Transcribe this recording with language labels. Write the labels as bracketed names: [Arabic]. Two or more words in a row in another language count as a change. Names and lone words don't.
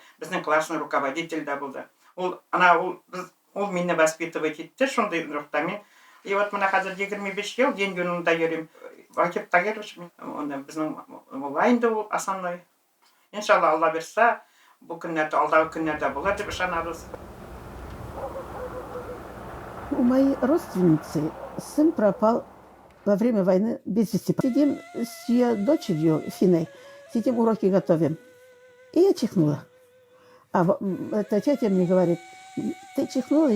[Tatar] Безнең [Russian] классный руководитель [Tatar] да булды. Ул мине воспитывать итте, шундый рухта мин. [Russian] И вот [Tatar] менә хәзер 25 ел день юнында йөрим. Вакыйф Тагирович, безнең мулайында ул основной. Иншалла, Алла берсә, бу көннәрдә, алдагы көннәрдә булыр дип ышанабыз. [Russian] У моей родственницы сын пропал во время войны без вести. Сидим с ее дочерью Финой, сидим уроки готовим. И я чихнула. А эта тетя мне говорит, ты чихнула?